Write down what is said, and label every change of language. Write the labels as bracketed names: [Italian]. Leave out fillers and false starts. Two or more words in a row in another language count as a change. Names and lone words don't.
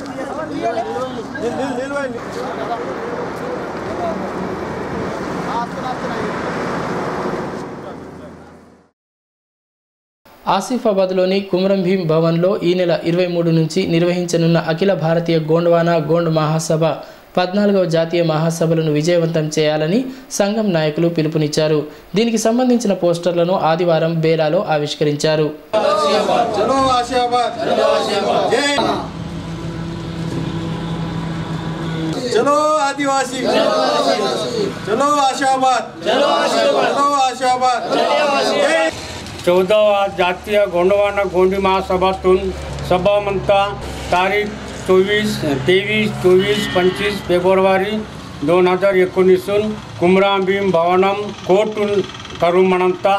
[Telugu] ఆసిఫాబాద్లోని కుమరం భీం భవన్లో ఈ నెల 23 నుంచి నిర్వహించనున్న అఖిల భారతీయ గోండ్వానా గోండ్ మహాసభ 14వ జాతీయ మహాసభలను విజయవంతం చేయాలని సంఘం నాయకులు పిలుపునిచ్చారు. దీనికి సంబంధించిన పోస్టర్లను ఆదివారం బేలాలో ఆవిష్కరించారు. [Hindi] चलो आदिवासी चलो आशाबाद चलो आशाबाद [Gondi] 14वा जातीय गोंडवाना गोंडी महासभातून सभामंता तारीख 23, 25 फेब्रुवारी 2019 कुमराम भीम भवनम कोर्टून करुमणंता